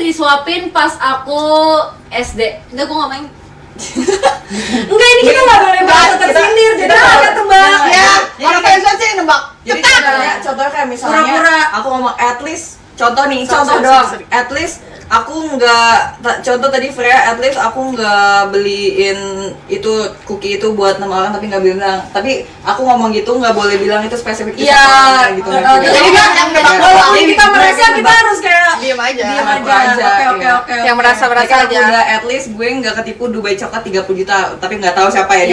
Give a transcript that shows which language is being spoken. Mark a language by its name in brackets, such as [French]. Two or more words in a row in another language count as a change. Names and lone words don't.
[Indonesian] nguapin pas aku SD. Enggak, gue nggak main. Enggak, ini kita nggak boleh bahasa tersindir, jadi kita tebak. Ya, Orang fans aja yang nebak. jadi contohnya kayak misalnya Pura-pura. aku ngomong [English] at least [Indonesian] contoh nih, Sorry, contoh sorry, doang. sorry. [English] At least [Indonesian] aku nggak contoh tadi Freya, [English] at least [Indonesian] aku nggak beliin itu cookie itu buat 6 orang tapi nggak bilang. Tapi aku ngomong gitu nggak boleh bilang itu spesifik ke Iya, satu orang, kayak gitu. jadi yang nebak walaupun Jadi kita merasa kita harus kayak Diam aja. diam Aku aja. aja, Oke. iya. Yang merasa-merasa Merasa aja. udah [English] at least [Indonesian] gue nggak ketipu Dubai coklat 30 juta tapi nggak tahu siapa ya di